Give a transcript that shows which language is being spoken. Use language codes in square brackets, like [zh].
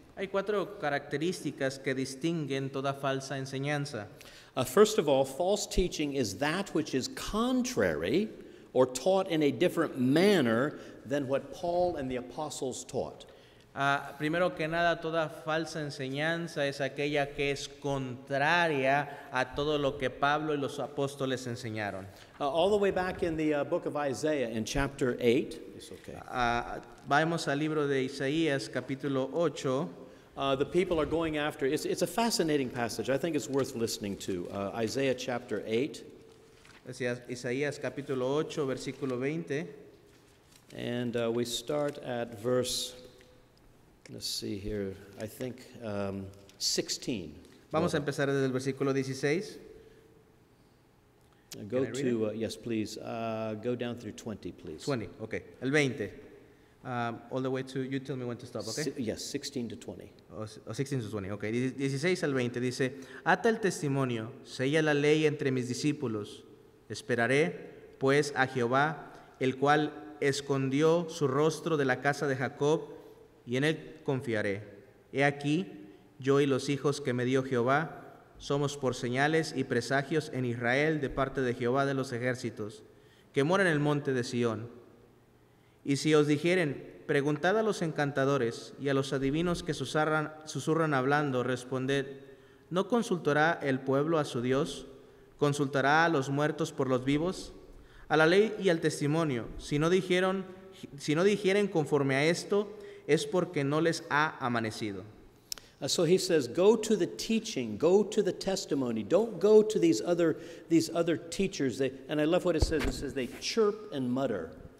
[es] Hay 4 características que distinguen toda falsa enseñanza. [en] First of all, false teaching is that which is contrary or taught in a different manner than what Paul and the apostles taught. [es] Primero que nada, toda falsa enseñanza es aquella que es contraria a todo lo que Pablo y los apóstoles enseñaron. [en] All the way back in the book of Isaiah in chapter 8. It's okay. [es] Vamos al libro de Isaías, capítulo 8. [en] The people are going after, it's a fascinating passage. I think it's worth listening to. Isaiah chapter 8. [es] Isaías capítulo 8, versículo 20. [en] And we start at verse, let's see here, I think 16. [es] Vamos a empezar desde el versículo 16. [en] Go to, yes, please. Go down through 20, please. [es] 20, okay. El 20. [en] All the way to, you tell me when to stop, okay? Yes, 16 to 20. [es] O [en] 16 to 20, okay. [es] 16 al 20 dice, ata el testimonio, sella la ley entre mis discípulos. Esperaré, pues, a Jehová, el cual escondió su rostro de la casa de Jacob, y en él confiaré. He aquí, yo y los hijos que me dio Jehová, somos por señales y presagios en Israel de parte de Jehová de los ejércitos, que mora en el monte de Sión. Y si os dijeren, preguntad a los encantadores y a los adivinos que susurran hablando, responded, ¿no consultará el pueblo a su Dios? ¿Consultará a los muertos por los vivos? A la ley y al testimonio, si no dijeren conforme a esto, es porque no les ha amanecido. [en] So he says, go to the teaching, go to the testimony. Don't go to these other teachers. And I love what it says they chirp and mutter.